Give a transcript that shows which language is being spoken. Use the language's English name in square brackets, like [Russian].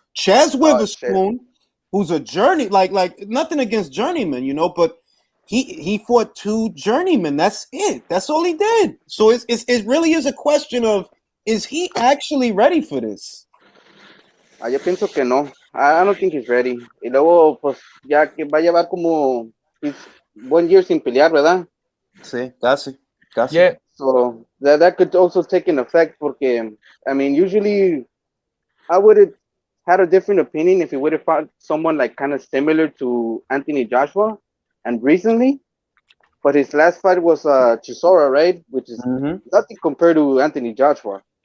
[English] Chaz Witherspoon, who's a journey, like nothing against journeyman, you know, but he fought 2 journeymen. That's it. That's all he did. So it really is a question of, is he actually ready for this? [Spanish] Yo pienso que no. [English] I don't think he's ready. [Spanish] Y luego, pues, ya que va a llevar como [English] 1 year [Spanish] sin pelear, ¿verdad? Sí, casi. [English] Yeah. So that could also take an effect [Spanish] porque, [English] I mean, usually I would have had a different opinion if he would have fought someone like kind of similar to Anthony Joshua and recently. But his last fight was Chisora, right? Which is nothing compared to Anthony Joshua.